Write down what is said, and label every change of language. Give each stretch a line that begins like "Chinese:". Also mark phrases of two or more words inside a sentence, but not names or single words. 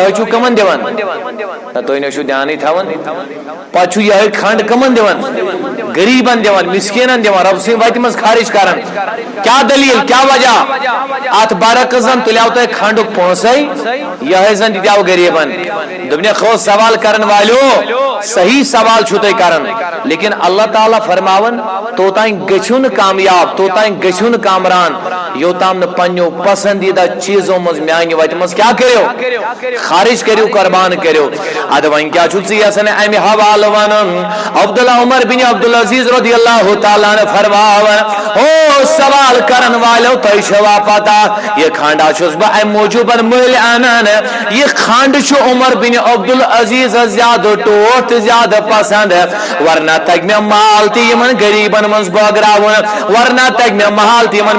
Kashmiri: یِہوے چھُو کٕمن دِوان تُہۍ نہ چھُو دھیانٕے تھاوان پتہٕ چھُ یِہوے کھنڈ کٕمن دِوان غریٖبن دِوان مسکیٖنن دِوان رۄبہٕ سٕنٛدِ وتہِ منٛز خرچ کران کیاہ دلیٖل کیاہ وجہ اتھ برعکس زن تُلیاو تۄہہِ کھنڈُک پونسے یِہوے زن دِتیاو غریٖبن دوٚپنکھ ہو سوال کرن والیو صحیح سوال چھُو تُہۍ کران لیکن اللہ تعالیٰ فرماون توتانۍ گٔژھِو نہٕ کامیاب توتانۍ گٔژھِو نہٕ کامران یوتام نہٕ پننیو پسندیدہ چیزو منٛز میانہِ وتہِ منٛز کیاہ کٔرِو خارج کٔرِو قربان کٔرِو ادٕ وۄنۍ کیاہ چھُ ژٕ یژھان امہِ حوالہٕ ونُن عبداللہ عمر بن عبدالعزیز
Arabic: رضی اللہ تعالیٰ عنہ
Kashmiri: فرماون او سوال کرن والیو تۄہہِ چھوا پتہ یہِ کھنڈا چھُس بہٕ امہِ موٗجوٗبن مٔلۍ انان یہِ کھنڈ چھُ عمر بن عبدالعزیزس زیادٕ ٹوٹھ تہٕ زیادٕ پسند ورنہ تگہِ مےٚ مال تہِ یِمن غریٖبن منٛز بٲگراوُن ورنہ تگہِ مےٚ مال تہِ یِمن